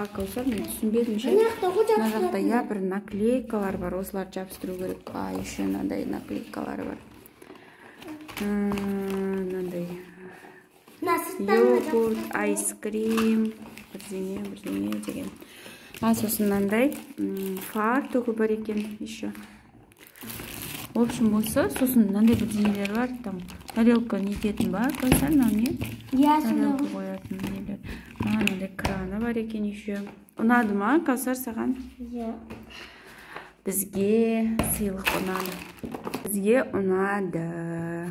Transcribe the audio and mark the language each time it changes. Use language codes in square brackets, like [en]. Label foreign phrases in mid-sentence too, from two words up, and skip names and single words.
[kk] Каусар, мен түсінбедім ше. Мына жақта я бір наклейкалар бар, осылар жабыстыру керек. Еще мынандай наклейкалар бар. Мынандай йогурт, айскрим, бірдеңе деген. Сосын мынандай фар төгу бар екен еще. [ru] В общем, [kk] осы сосын мынандай бірдеңелер бар. Там тарелка нететін ба? Каусар, не? Тарелка қоятын нелер. Мынандай краны бар екен еще. Ұнады ма, Каусар, саған? Бізге сыйлық ұнады. Бізге ұнады.